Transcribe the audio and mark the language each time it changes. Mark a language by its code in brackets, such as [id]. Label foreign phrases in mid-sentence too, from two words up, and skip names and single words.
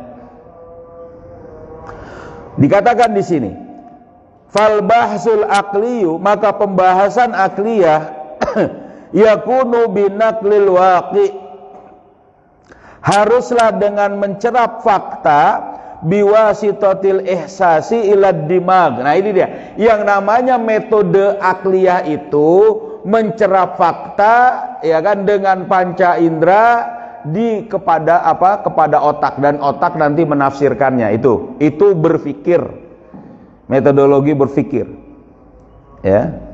[id] Dikatakan di sini, [ar] فالبحث العقلي, [id] maka pembahasan akliyah [ar] يكون بنقل الواقع, [id] haruslah dengan mencerap fakta [ar] بواسطة الإحساس إلى الدماغ. [id] Nah ini dia, yang namanya metode akliyah itu mencerap fakta, ya kan, dengan panca indera kepada otak, dan otak nanti menafsirkannya. Itu berpikir, metodologi berpikir, ya.